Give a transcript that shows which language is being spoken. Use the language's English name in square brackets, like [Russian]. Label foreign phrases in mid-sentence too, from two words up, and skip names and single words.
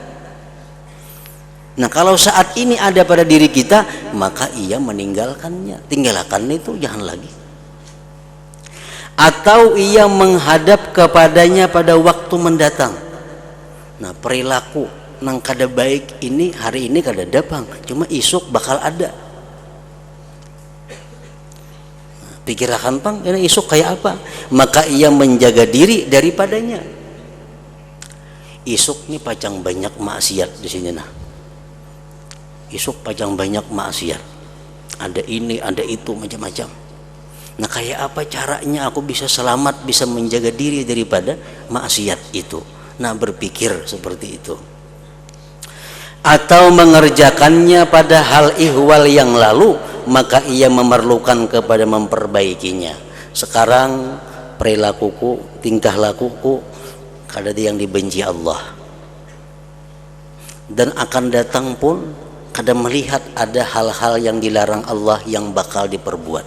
[Indonesian] Nah kalau saat ini ada pada diri kita, maka ia meninggalkannya. Tinggalkan itu, jangan lagi. Atau ia menghadap kepadanya pada waktu mendatang. [Banjar] Nah perilaku nang kada baik ini hari ini kada datang, cuma isuk bakal ada. Pikirkan pang, ini isuk kayak apa? [Indonesian] Maka ia menjaga diri daripadanya. [Banjar] Isuk nih pacang banyak maksiat di sini nah. Isuk pacang banyak maksiat. [Indonesian] Ada ini, ada itu, macam-macam. Nah kayak apa caranya aku bisa selamat, bisa menjaga diri daripada maksiat itu? Nah berpikir seperti itu. Atau mengerjakannya pada hal ihwal yang lalu, maka ia memerlukan kepada memperbaikinya. Sekarang perilakuku, tingkah lakuku kada yang dibenci Allah, dan akan datang pun kada melihat ada hal-hal yang dilarang Allah yang bakal diperbuat.